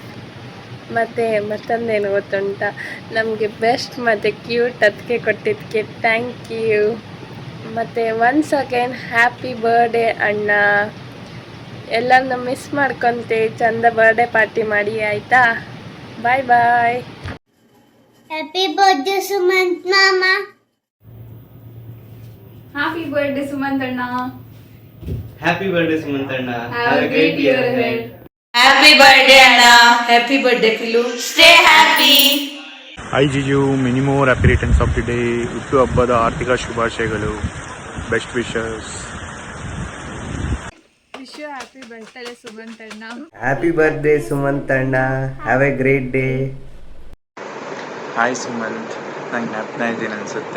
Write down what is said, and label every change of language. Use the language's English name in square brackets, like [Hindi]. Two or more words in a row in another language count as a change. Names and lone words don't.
[Kannada] ಮತ್ತು ಮತ್ತೊಂದೇನು ಗೊತ್ತುಂಟ, ನಮಗೆ ಬೆಸ್ಟ್ ಮತ್ತು ಕ್ಯೂಟ್ ಅದಕ್ಕೆ ಕೊಟ್ಟಿದ್ದಕ್ಕೆ [English] thank you. ಮತ್ತು once again happy birthday ಅಣ್ಣ. [Kannada] ಎಲ್ಲರನ್ನ ಮಿಸ್ ಮಾಡ್ಕೊತೆ ಚಂದ [English] birthday party [Kannada] ಮಾಡಿ ಆಯಿತಾ? [English] bye bye. Happy birthday, Suman Mama. happy birthday Sumant Anna. happy birthday Sumantanna. have a great year ahead. Happy birthday Anna. Happy birthday Pilu. Stay happy. hi jiju, many more happy returns of the day. [Kannada] ಹುಟ್ಟು ಹಬ್ಬದ ಆರ್ಥಿಕ ಶುಭಾಶಯಗಳು. [English] best wishes. wish you happy birthday Sumant Anna. happy birthday Sumantanna. have a great day. [Kannada] ಹಾಯ್ ಸುಮಂತ್, ನಂಗೆ ಜ್ಞಾಪನ ಇದ್ದೀನಿ ಅನಿಸುತ್ತೆ.